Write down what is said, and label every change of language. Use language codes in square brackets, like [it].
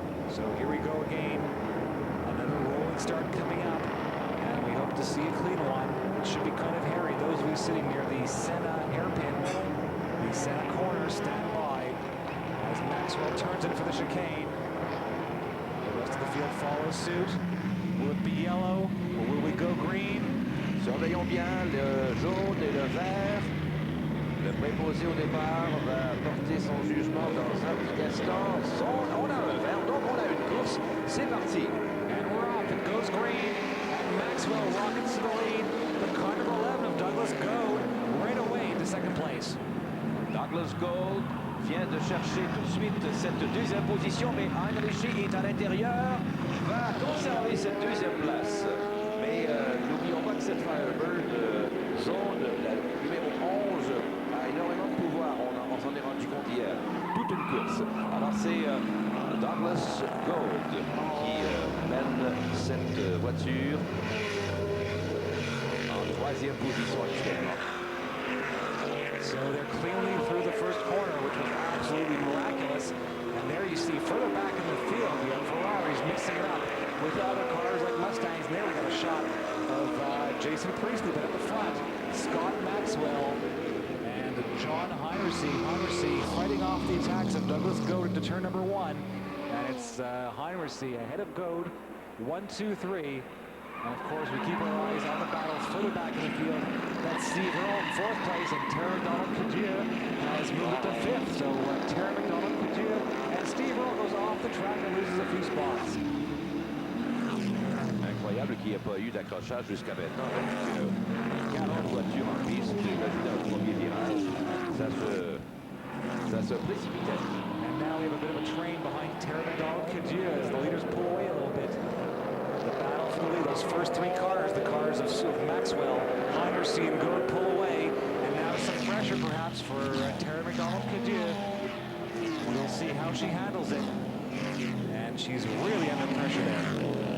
[en] So here we go again, another rolling start coming up, and we hope to see a clean one. It should be kind of hairy. Those of you sitting near the Senna hairpin, the Senna corner, stand by as Maxwell turns in for the chicane. The rest of the field follows suit. Will it be yellow or will we go green? [fr] Surveillons bien le jaune et le vert. Le préposé au départ va porter son jugement dans un petit instant. On a un vert, donc on a une course. C'est parti. [en] And we're off. It goes green. And Maxwell rockets to the lead. The car number 11 of Douglas Goad right away into second place. [fr] Douglas Gold vient de chercher tout de suite cette deuxième position, mais Heinrichs est à l'intérieur, va conserver cette deuxième place. Mais n'oublions pas que cette Firebird jaune, la numéro 11, a énormément de pouvoir. On s'en est rendu compte hier. Toute une course. Alors c'est Douglas Gold qui mène cette voiture en troisième position actuellement. [en] So they're cleanly through the first corner, which was absolutely miraculous. And there you see further back in the field, the Ferraris mixing it up with other cars like Mustangs. And there we got a shot of Jason Priestley, but at the front, Scott Maxwell and John Heinrichs. Heinrichs fighting off the attacks of Douglas Goad into turn number 1. And it's Heinrichs ahead of Goad, 1, 2, 3. And of course, we keep our eyes on the battles further back in the field. That's Steve Earle in 4th place, and Terry McDonald-Cadieux has moved up to 5th. So Terry McDonald-Cadieux and Steve Earle goes off the track and loses a few spots. [fr] Incroyable qu'il n'y ait pas eu d'accrochage jusqu'à maintenant. Avec 40 voitures en piste, dans le premier virage, ça se précipitait. [en] And now we have a bit of a train behind Terry McDonald-Cadieux as the leaders pull away a little bit. The battle for the lead, those first 3 cars, the cars of Maxwell, Heinrichs and Goad pull away, and now some pressure perhaps for Terry McDonald-Cadieux. We'll see how she handles it, and she's really under pressure there.